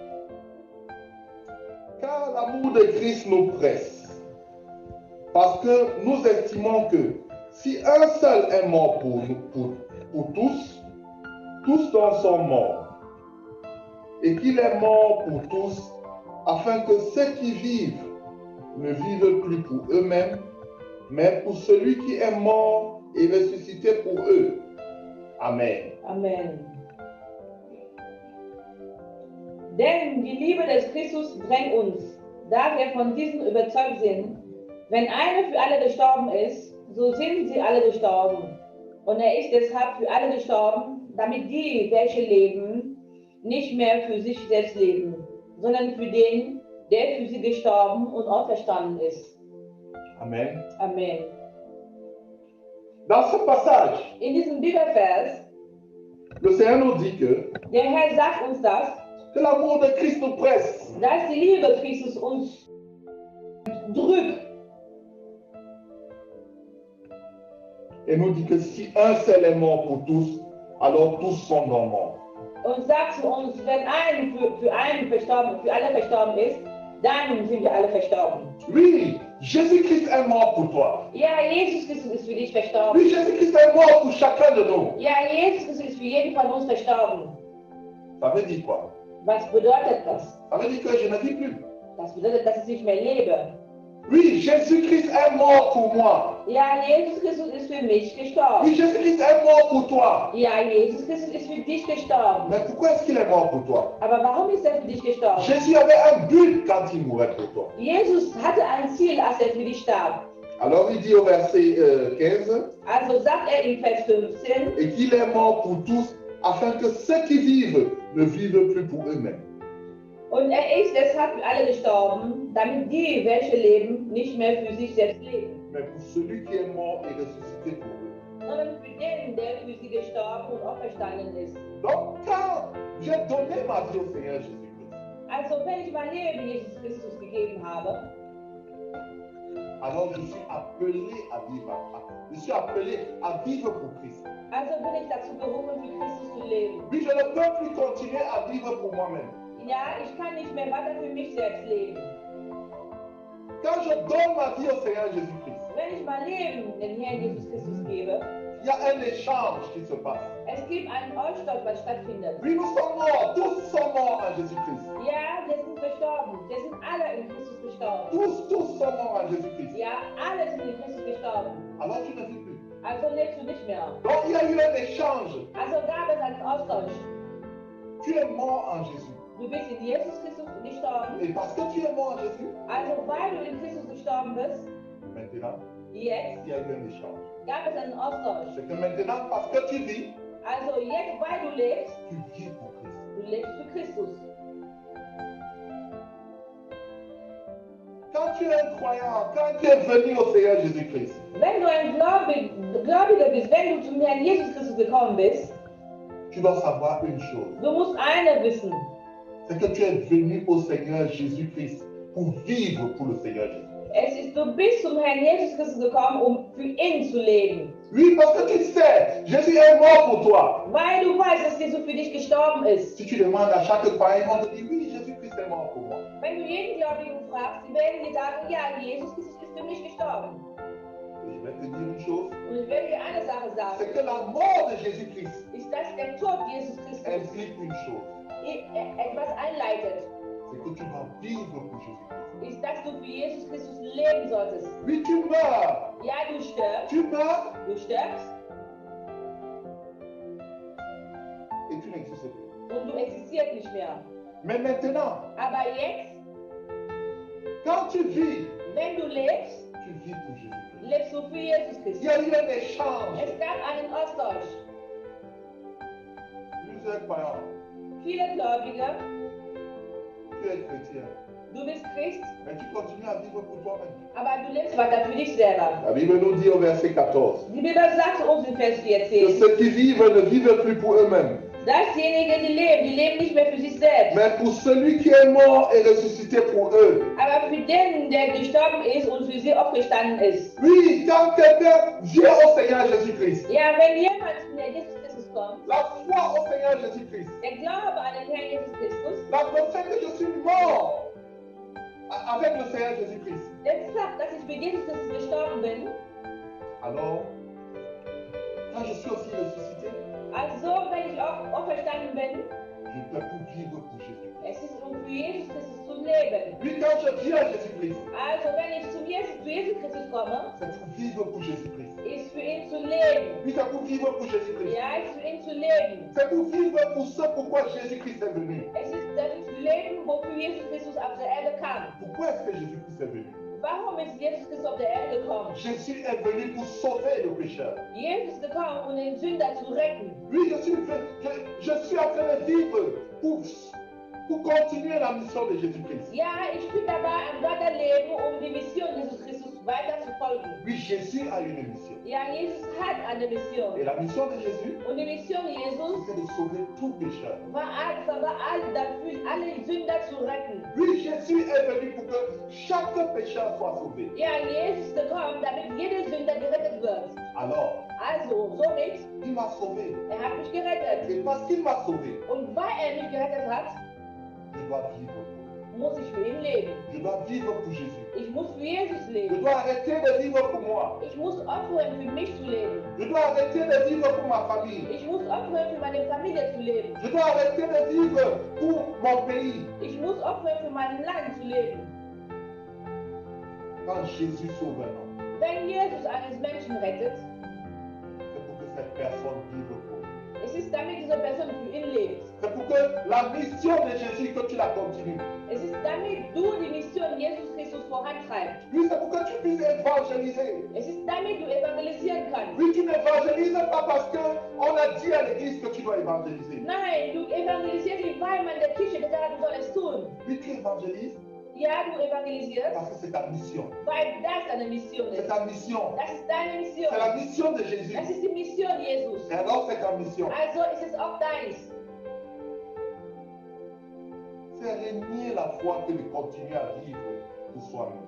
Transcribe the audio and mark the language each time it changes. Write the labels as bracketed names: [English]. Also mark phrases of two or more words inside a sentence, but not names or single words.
[French] Car l'amour de Christ nous presse, parce que nous estimons que si un seul est mort pour tous, tous donc sont morts, et qu'il est mort pour tous, afin que ceux qui vivent ne vivent plus pour eux-mêmes, mais pour celui qui est mort et ressuscité pour eux. Amen. Amen. [German] Denn die Liebe des Christus drängt uns, da wir von diesem überzeugt sind, wenn einer für alle gestorben ist, so sind sie alle gestorben. Und er ist deshalb für alle gestorben, damit die, welche leben, nicht mehr für sich selbst leben, sondern für den, der für sie gestorben und auferstanden ist. Amen. Amen. [French] Dans ce passage, [German] In diesem Bibelvers, [French] le Seigneur nous dit que [German] der Herr sagt uns das, [French] l'amour de Christ nous presse. [German] dass die Liebe Christus uns drückt. [French] Et nous dit que si un seul est mort pour tous, alors tous sont morts. [German] Und sagt zu uns, wenn ein für alle verstorben ist, dann sind wir alle verstorben. [French] Oui, Jésus-Christ est mort pour toi. [German] Ja, Jesus Christus ist für dich verstorben. [French] Oui, Jésus-Christ est mort pour chacun de nous. [German] Ja, Jesus Christus ist für jeden von uns verstorben. [French] Ça veut dire quoi? [German] Was bedeutet das? [French] Ça veut dire que je ne vis plus. [German] Das bedeutet, dass ich nicht mehr lebe. [French] Oui, Jésus-Christ est mort pour moi. [German] Ja, Jesus Christus ist für mich gestorben. [French] Oui, Jésus-Christ est mort pour toi. [German] Ja, Jesus Christus ist für dich gestorben. [French] Mais pourquoi est-ce qu'il est mort pour toi? [German] Aber warum ist er für dich gestorben? [French] Jésus avait un but quand il mourait pour toi. [German] Jesus hatte ein Ziel, als er für dich starb. [French] Alors il dit au verset 15, [German] Also sagt er in Vers 15, [French] et qu'il est mort pour tous, afin que ceux qui vivent ne vivent plus pour eux-mêmes. [German] Und er ist deshalb für alle gestorben, damit die, welche leben, nicht mehr für sich selbst leben, [French] Mais pour celui qui est mort et ressuscité pour eux. [German] sondern für den, der für sie gestorben und auferstanden ist. [French] Donc, quand j'ai donné ma vie au Seigneur Jésus-Christ, [German] Also wenn ich mein Leben Jesus Christus gegeben habe, [French] alors je suis appelé à vivre. Je suis appelé à vivre pour Christ. [German] also bin ich dazu berufen, für Christus zu leben. [French] Oui, je ne peux plus continuer à vivre pour moi-même. [German] Ja, ich kann nicht mehr weiter für mich selbst leben. [French] Quand je donne ma vie au Seigneur Jésus-Christ, [German] Wenn ich mein Leben dem Herrn Jesus Christus gebe, [French] il y a un échange qui se passe. [German] es gibt einen Austausch, was stattfindet. [French] Oui, nous sommes morts, tous sont morts en Jésus-Christ. [German] Ja, wir sind gestorben. Wir sind alle in Christus gestorben. [French] Tous sont morts en Jésus-Christ. [German] Ja, alle sind in Christus gestorben. [French] Alors tu ne vis plus. [German] Also lebst du nicht mehr. [French] Donc il y a eu un échange. [German] Also gab es einen Austausch. [French] Tu es mort en Jésus. [German] Du bist in Jesus Christus gestorben. [French] Et parce que tu es mort en Jésus, [German] Also weil du in Christus gestorben bist, [French] maintenant, [German] jetzt [French] il y a eu un échange. [German] gab es einen Austausch. [French] C'est que maintenant, parce que tu vis, [German] Also jetzt, weil du lebst, [French] tu vis pour Christ. [German] du lebst für Christus. [French] Quand tu es un croyant, quand tu es venu au Seigneur Jésus-Christ, [German] Wenn du ein Gläubiger bist, wenn du zum Herrn Jesus Christus gekommen bist, [French] tu dois savoir une chose. [German] du musst eine wissen. [French] C'est que tu es venu au Seigneur Jésus-Christ pour vivre pour le Seigneur Jésus. [German] Es ist, du bist zum Herrn Jesus Christus gekommen, um für ihn zu leben. [French] Oui, parce que tu sais, Jésus est mort pour toi. [German] Weil du weißt, dass Jesus für dich gestorben ist. [French] Si tu demandes à chaque croyant, on te dit, oui, Jésus-Christ est mort pour moi. [German] Wenn du jeden Gläubigen fragst, die werden dir sagen, ja, Jesus Christus ist für mich gestorben. [French] Et je vais te dire une chose, [German] Und ich werde dir eine Sache sagen, [French] c'est que la mort de Jésus-Christ [German] ist, dass der Tod Jesus Christus [French] implique une chose, [German] etwas einleitet. [French] c'est que tu vas vivre pour Jésus-Christ. [German] Ist, dass du für Jesus Christus leben solltest. [French] Oui, tu meurs. [German] Ja, du stirbst. [French] Tu meurs [German] Du stirbst [French] et tu n'existes plus. [German] und du existierst nicht mehr. [French] Mais maintenant, [German] Aber jetzt, [French] quand tu vis, [German] wenn du lebst, [French] tu vis pour Jésus-Christ. [German] lebst du für Jesus [French] Il [German] Christus. [French] y a eu un échange. [German] Es gab einen Austausch. [French] Plusieurs croyants, [German] Viele Gläubige, [French] tu es chrétien, [German] du bist Christ, [French] mais tu continues à vivre pour toi-même. [German] aber du lebst weiter für dich selber. [French] La Bible nous dit au verset 14 [German] Die Bibel sagt uns in Vers [French] que [German] 14, [French] ceux qui vivent ne vivent plus pour eux-mêmes, [German] dass diejenigen, die leben nicht mehr für sich selbst, [French] mais pour celui qui est mort et ressuscité pour eux. [German] aber für den, der gestorben ist und für sie aufgestanden ist. [French] Oui, quand quelqu'un vient au Seigneur Jésus-Christ, [German] Ja, wenn jemand zu der Jesus Christus kommt, [French] la foi au Seigneur Jésus-Christ, [German] der Glaube an den Herrn Jesus Christus, [French] le fait que je suis mort avec le Seigneur Jésus-Christ, [German] der sagt, dass ich für Jesus Christus gestorben bin, [French] alors, quand je suis aussi ressuscité, [German] also wenn ich auch auferstanden bin, [French] je peux plus vivre pour Jésus. [German] es ist um für Jesus Christus zu leben. [French] Oui, quand je viens à Jésus-Christ, [German] Also wenn ich zu Jesus Christus komme, [French] c'est pour vivre pour Jésus-Christ. [German] ist für ihn zu leben. [French] Oui, c'est pour vivre pour Jésus-Christ. [German] Ja, ist für ihn zu leben. [French] C'est pour vivre pour ce pourquoi Jésus-Christ est venu. [German] Es ist das Leben, wofür Jesus Christus auf der Erde kam. [French] Pourquoi est-ce que Jésus-Christ est venu? [German] Warum ist Jesus Christus auf der Erde gekommen? [French] Jésus est venu pour sauver le pécheur. [German] Jesus ist gekommen, um den Sünder zu retten. [French] Oui, je suis en train de vivre pour continuer la mission de Jésus-Christ. [German] Ja, ich bin dabei am Weiterleben, um die Mission Jesus Christus weiter zu folgen. [French] Oui, Jésus a une mission. [German] Ja, Jesus hat eine Mission. [French] Et la mission de Jésus, [German] Und die Mission Jesus [French] c'est de sauver tout pécheur. [German] war dafür, alle Sünder zu retten. [French] Oui, Jésus est venu pour que chaque pécheur soit sauvé. [German] Ja, Jesus ist gekommen, damit jeder Sünder gerettet wird. [French] Alors, [German] Also, somit, [French] il m'a sauvé. [German] hat mich gerettet. [French] Et parce qu'il m'a sauvé, [German] Und weil mich gerettet hat, [French] je dois vivre. [German] muss ich für ihn leben. [French] Je dois vivre pour Jésus. [German] Ich muss für Jesus [French] Je [German] leben. [French] dois arrêter de vivre pour moi. [German] Ich muss aufhören, für mich zu leben. [French] Je dois arrêter de vivre pour ma famille. [German] Ich muss aufhören, für meine Familie zu leben. [French] Je dois arrêter de vivre pour mon pays. [German] Ich muss aufhören, für mein Land zu leben. [French] Quand Jésus sauve un homme, [German] Wenn Jesus eines Menschen rettet, [French] c'est pour que cette personne vive pour lui. [German] es Es ist damit diese Person für ihn lebt. [French] C'est pour que la mission de Jésus, que tu la continues. [German] Es ist damit du die Mission Jesus Christus vorantreibst. [French] Oui, c'est pour que tu puisses évangéliser. [German] Es ist damit du evangelisieren kannst. [French] Oui, tu n'évangélises pas parce qu'on a dit à l'église que tu dois évangéliser. [German] Nein, du evangelisierst nicht, weil man der Kirche gesagt hat, du sollst es tun. [French] Oui, tu évangélises [German] Ja, du evangelisierst, [French] parce que c'est ta mission. [German] weil das deine Mission [French] C'est [German] ist. [French] ta mission. [German] Das ist deine Mission. [French] C'est la mission de Jésus. [German] Das ist die Mission Jesus. [French] Et alors, c'est ta mission. [German] Also ist es auch deins. [French] C'est renier la foi que de continuer à vivre pour soi-même.